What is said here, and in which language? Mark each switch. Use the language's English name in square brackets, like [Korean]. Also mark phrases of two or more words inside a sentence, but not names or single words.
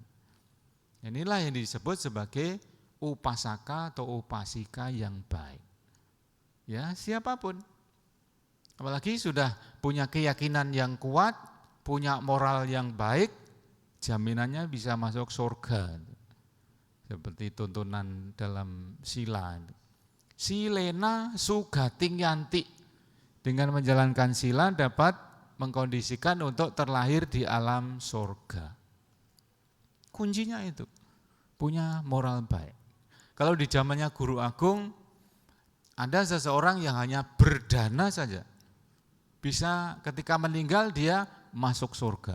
[Indonesian] Inilah yang disebut sebagai upasaka atau upasika yang baik. Ya, siapapun. Apalagi sudah punya keyakinan yang kuat, punya moral yang baik, jaminannya bisa masuk surga. Seperti tuntunan dalam sila. [Pali] Silena sugating yanti. [Indonesian] Dengan menjalankan sila dapat mengkondisikan untuk terlahir di alam surga. Kuncinya itu, punya moral baik. Kalau di zamannya Guru Agung, ada seseorang yang hanya berdana saja, bisa ketika meninggal dia masuk surga.